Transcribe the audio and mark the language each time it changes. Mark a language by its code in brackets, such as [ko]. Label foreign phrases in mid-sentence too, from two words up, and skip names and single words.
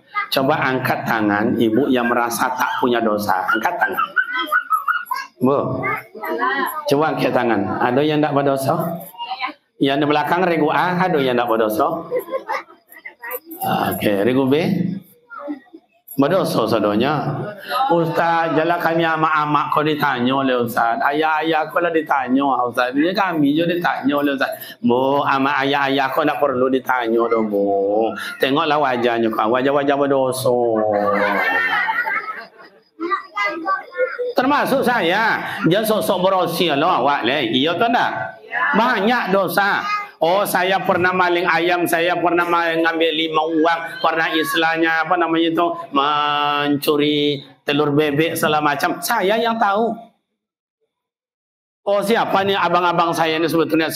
[id] Coba angkat tangan ibu yang merasa tak punya dosa. Angkat tangan. Bu, coba angkat tangan. Ada yang tidak berdosa? Yang di belakang regu A, ada yang tidak berdosa? Oke, regu B? Berdosa sadonya. [min] Ustaz, jalan kami amak-amak kau ditanya oleh Ustaz. Ayah-ayah kau lah ditanya Ustaz. Dia kami je ditanya oleh Ustaz. Bu, amak ayah-ayah kau tak perlu ditanya dah bu. Tengoklah wajahnya kau. [id] Wajah-wajah berdosa. Termasuk saya. [min] Jangan sok-sok berosia lah awak leh. Iya tak tak? Banyak dosa. [id] Oh, saya pernah maling ayam, saya pernah ngambil 5 uang, pernah istilahnya apa namanya itu mencuri telur bebek segala macam. Saya yang tahu. Oh, siapa nih abang-abang saya ini sebetulnya?